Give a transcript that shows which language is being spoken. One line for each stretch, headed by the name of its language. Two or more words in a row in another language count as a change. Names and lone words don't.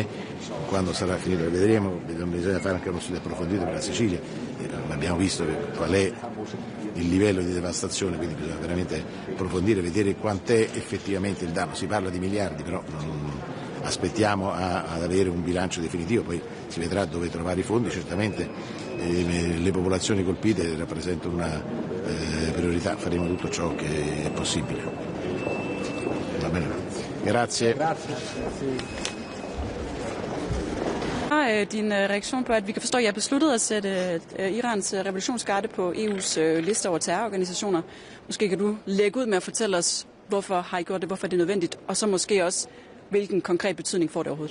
Italian: quando sarà finito, vedremo, bisogna fare anche uno studio approfondito per la Sicilia, abbiamo visto qual è il livello di devastazione, quindi bisogna veramente approfondire, vedere quant'è effettivamente il danno, si parla di miliardi, però aspettiamo ad avere un bilancio definitivo, poi si vedrà dove trovare i fondi, certamente le popolazioni colpite rappresentano una priorità, faremo tutto ciò che è possibile. Va bene. Grazie.
Danish: Din reaktion på, at vi kan forstå, at I har besluttet at sætte Irans revolutionsgarde på EU's liste over terrororganisationer. Måske kan du lægge ud med at fortælle os, hvorfor har I gjort det, hvorfor er det nødvendigt, og så måske også, hvilken konkret betydning får det overhovedet?